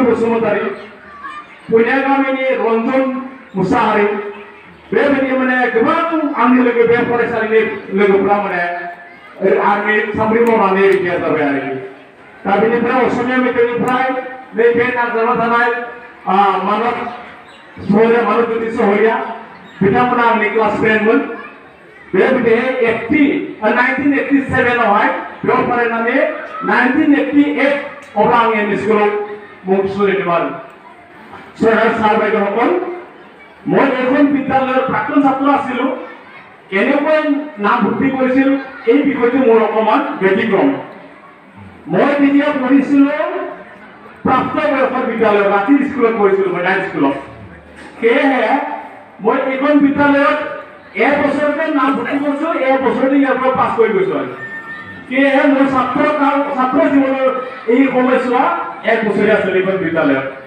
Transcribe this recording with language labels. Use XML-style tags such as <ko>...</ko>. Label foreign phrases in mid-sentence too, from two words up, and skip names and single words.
<brx>बसुमतारी पुनिया गामिनि रन्जन मुसाहारि बेबायदि माने गोबां आंनि लोगो बे फरायसालिनि लोगोफ्रा माने आर्मि साख्रि मावनानै रिटायार जाबाय आरोखि दा बेनिफ्राय असमिया मिडियामनिफ्राय नैबे नांजाबना थानाय मानबज्योति सहरिया बिथांमोना आंनि</brx> <en>class friendमोन</en> <brx>बेबायदि 1987 आवहाय बेयाव फरायनानै 1988 अब्ला आं एम इ स्कुलाव मुं थिसनहैदोंमोन सार</brx> <as>বাইদেউসকল মই এইখন বিদ্যালয়ৰ প্ৰাক্তন ছাত্ৰ আছিলোঁ কেনেকৈ নাম ভৰ্তি কৰিছিল এই বিষয়টো মোৰ অকণমান ব্যতিক্ৰম মই তেতিয়া পঢ়িছিলোঁ প্ৰাপ্তবয়সৰ বিদ্যালয়ত ৰাতিৰ স্কুলত পঢ়িছিলোঁ মই নাইট স্কুলত সেয়েহে মই এইখন বিদ্যালয়ত এবছৰতে নাম ভৰ্তি কৰিছোঁ এবছৰতে ইয়াৰ পৰা পাছ কৰি গৈছোঁ আৰু সেয়েহে মোৰ ছাত্ৰ জীৱনৰ এই সময়ছোৱা এক বছৰীয়া আছিল এইখন বিদ্যালয়ত</as>